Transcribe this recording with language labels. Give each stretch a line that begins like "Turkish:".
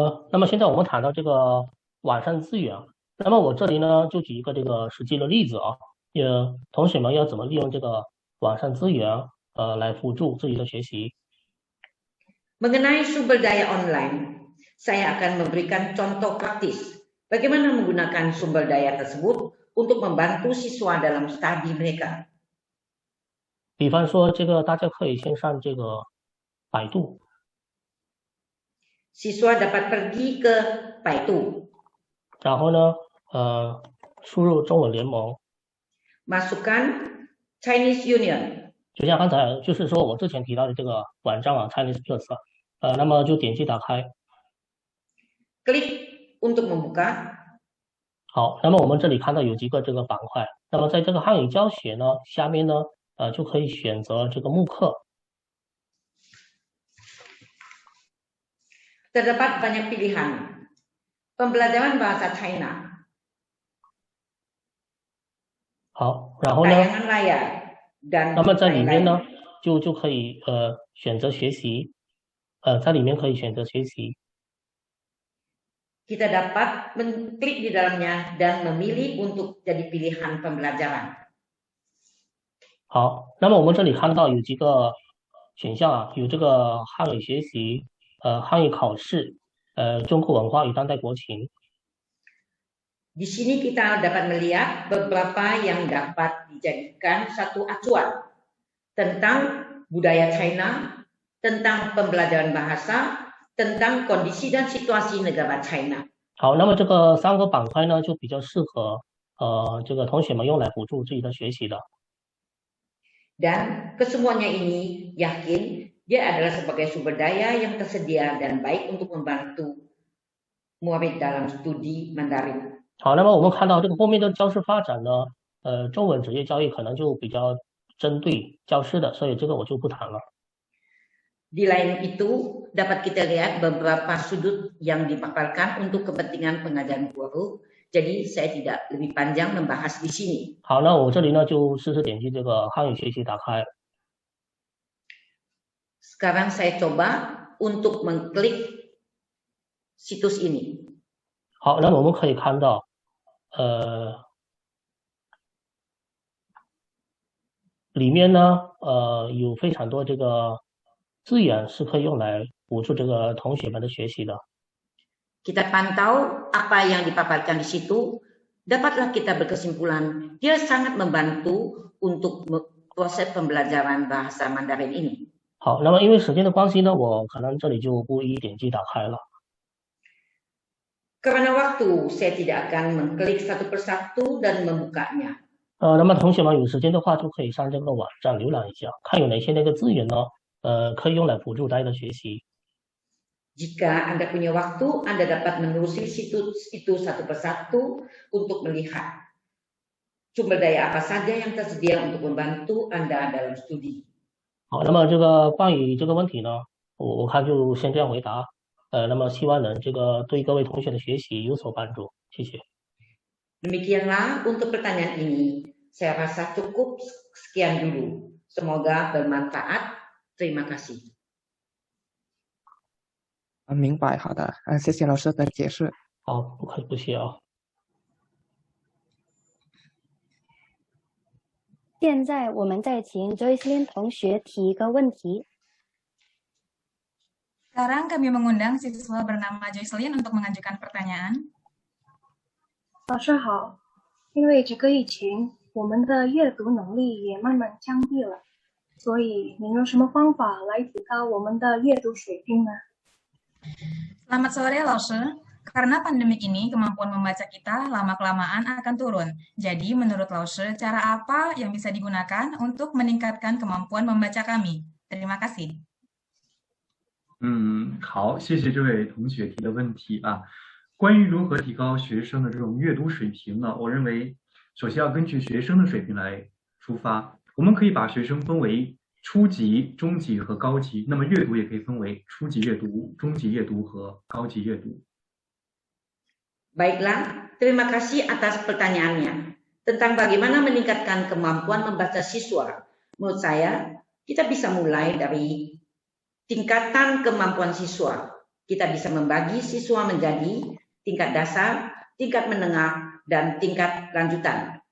Chinese: 那么现在我们谈到这个网上资源，那么我这里呢就举一个这个实际的例子啊，同学们要怎么利用这个网上资源来辅助自己的学习。
Indonesian: Mengenai sumber daya online, saya akan memberikan contoh praktis bagaimana menggunakan sumber daya tersebut untuk membantu siswa dalam studi mereka.
Chinese: 比方说，这个大家可以先上这个百度，
Indonesian: Siswa dapat pergi ke Baidu,
Chinese: 然后呢，输入中文联盟，
Indonesian: masukkan Chinese Union.
Chinese: 就像刚才就是说我之前提到的这个网站啊 Chinese Plus，那么就点击打开。
Indonesian: Klik untuk membuka.
Chinese: 好，那么我们这里看到有几个这个板块，那么在这个汉语教学呢下面呢，就可以选择这个慕课。
Indonesian: Terdapat banyak pilihan. Pembelajaran bahasa China.
Chinese: 好，然后呢，
Indonesian: Tayangan layar dan
Chinese: 那么在里面
Indonesian: lain-lain.
Chinese: 呢，就可以选择学习，在里面可以选择学习。
Indonesian: Kita dapat mengklik di dalamnya dan memilih untuk jadi pilihan pembelajaran.
Chinese: 好，那么我们这里看到有几个选项啊，有这个汉语学习，汉语考试，中国文化与当代国情。
Indonesian: Di sini kita dapat melihat beberapa yang dapat dijadikan satu acuan tentang budaya China, tentang pembelajaran bahasa, tentang kondisi dan situasi negara China.
Chinese: 好，那么这个3个板块呢，就比较适合这个同学们用来辅助自己的学习的。
Indonesian: Dan kesemuanya ini yakin dia adalah sebagai sumber daya yang tersedia dan baik untuk membantu murid dalam studi Mandarin.
Chinese: 好，那么我们看到这个后面的教师发展呢，中文职业教育可能就比较针对教师的，所以这个我就不谈了。
Indonesian: Di lain itu, dapat kita lihat beberapa sudut yang dipaparkan untuk kepentingan pengajaran guru. Jadi saya tidak lebih panjang membahas di sini.
Chinese: 好，那我这里呢就试试点击这个汉语学习打开。
Indonesian: Sekarang saya coba untuk mengklik situs ini.
Chinese: 好，那么我们可以看到，里面呢，有非常多这个资源是可以用来辅助这个同学们的学习的。
Indonesian: Kita pantau apa yang dipaparkan di situ, dapatlah kita berkesimpulan dia sangat membantu untuk proses pembelajaran bahasa Mandarin ini.
Chinese: 好，那么因为时间的关系呢，我可能这里就不一一点击打开了。
Indonesian: Karena waktu, saya tidak akan mengklik satu persatu dan membukanya.
Chinese: 那么同学们有时间的话，就可以上这个网站浏览一下，看有哪些那个资源呢，可以用来辅助大家的学习。
Indonesian: Jika Anda punya waktu, Anda dapat menelusuri situs itu satu persatu untuk melihat sumber daya apa saja yang tersedia untuk membantu Anda dalam studi.
Chinese: 好，那么这个关于这个问题呢，我看就先这样回答。那么希望能这个对各位同学的学习有所帮助，谢谢。
Indonesian: Demikianlah untuk pertanyaan ini. Saya rasa cukup sekian dulu. Semoga bermanfaat. Terima kasih.
Chinese: 明白，好的，谢谢老师的解释。好，不谢啊。现在我们再请 Joycelyn 同学提一个问题。
Indonesian: Sekarang kami mengundang siswa bernama Joycelyn untuk mengajukan pertanyaan.
Chinese: 老师好，因为这个疫情，我们的阅读能力也慢慢降低了，所以您有什么方法来提高我们的阅读水平呢？
Indonesian: Selamat sore, Laoshi. Karena pandemi ini, kemampuan membaca kita lama-kelamaan akan turun. Jadi, menurut Laoshi, cara apa yang bisa digunakan untuk meningkatkan kemampuan membaca kami? Terima kasih.
Chinese: 好，谢谢这位同学提的问题啊。关于如何提高学生的这种阅读水平呢？我认为，首先要根据学生的水平来出发。我们可以把学生分为初级、中级和高级。那么阅读也可以分为初级阅读、中级阅读和高级阅读。
Indonesian: Baiklah, terima kasih atas pertanyaannya. Tentang bagaimana meningkatkan kemampuan membaca siswa. Menurut saya, kita bisa mulai dari tingkatan kemampuan siswa. Kita bisa membagi siswa menjadi tingkat dasar, tingkat menengah, dan tingkat lanjutan.